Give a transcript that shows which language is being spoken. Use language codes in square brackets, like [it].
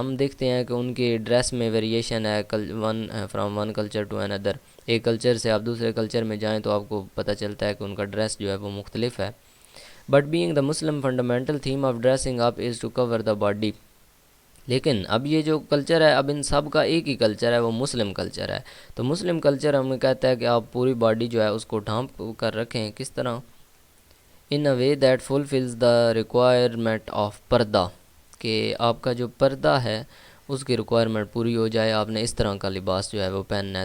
[ur] ہم دیکھتے ہیں کہ ان کے ڈریس میں ویریشن ہے [en] From one culture to another. [ur] ایک کلچر سے آپ دوسرے کلچر میں جائیں تو آپ کو پتہ چلتا ہے کہ ان کا ڈریس جو ہے وہ مختلف ہے. [en] But being the Muslim fundamental theme of dressing up is to cover the body. [ur] لیکن اب یہ جو کلچر ہے، اب ان سب کا ایک ہی کلچر ہے، وہ مسلم کلچر ہے. تو مسلم کلچر ہمیں کہتا ہے کہ آپ پوری باڈی جو ہے اس کو ڈھانپ کر رکھیں. کس طرح؟ [en] in a way that fulfils the requirement of purdah, [ur] کہ آپ کا جو پردہ ہے اس کی ریکوائرمنٹ پوری ہو جائے، آپ نے اس طرح کا لباس جو ہے وہ پہننا ہے.